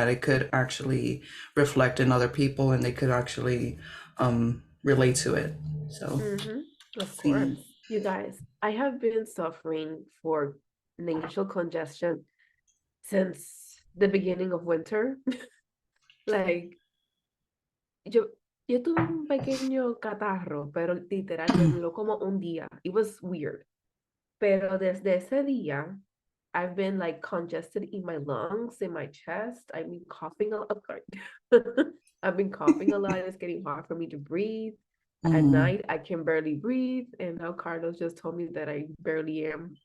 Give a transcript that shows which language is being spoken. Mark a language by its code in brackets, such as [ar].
[en] that it could actually reflect in other people and they could actually relate to it. So, Mm-hmm. Of see. course. You guys, I have been suffering for nasal congestion since the beginning of winter. [es] Like, yo, yo tuve un pequeño catarro, pero literal me duró como un día. [en] It was weird. [es] Pero desde ese día, [en] I've been like congested in my lungs, in my chest. I've been coughing a lot. I've been coughing a lot. It's getting hard for me to breathe. At Mm. night, I can barely breathe. And now Carlos just told me that I barely am.